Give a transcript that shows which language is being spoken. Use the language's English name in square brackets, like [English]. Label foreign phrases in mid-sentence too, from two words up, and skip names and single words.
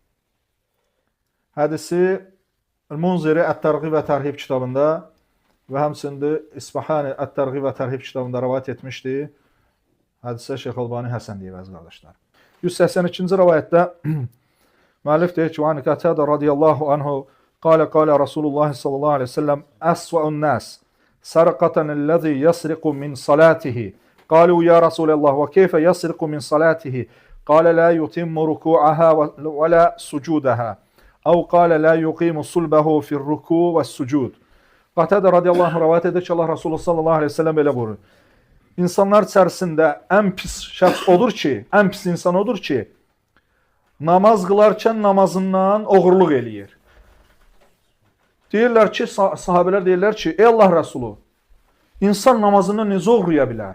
[Azerbaijani] Hədisi Munziri Ət-Tərğib və Tərhib kitabında və həmçində İsfahani Ət-Tərğib və Tərhib kitabında rəvayət etmişdi. Hədisə Şeyx Albani Həsən deyir, əziz qardaşlar. 182-ci rivayətdə müəllif deyir ki, [Arabic] "عن قتادة رضي الله عنه قال رسول الله صلى الله عليه وسلم أسوأ الناس سرقة الذي يسرق من صلاته." قالوا يا رسول الله وكيف يسرق من صلاته? قال لا يتم ركوعها ولا سجودها. أو قال لا يقيم صلبه في الركوع والسجود. [Azerbaijani] Qatada [Arabic] رضي الله عنه [Azerbaijani] rivayet edir ki, Allah Resulü [Arabic] صلى الله عليه وسلم [Azerbaijani] belə buyurur. İnsanlar içərisində ən pis şəxs odur ki, ən pis insan odur ki, namaz qılarkən namazından oğurluq eləyir. Deyirlər ki, sahabələr deyirlər ki, ey Allah Resulü, insan namazından necə oğruya bilər?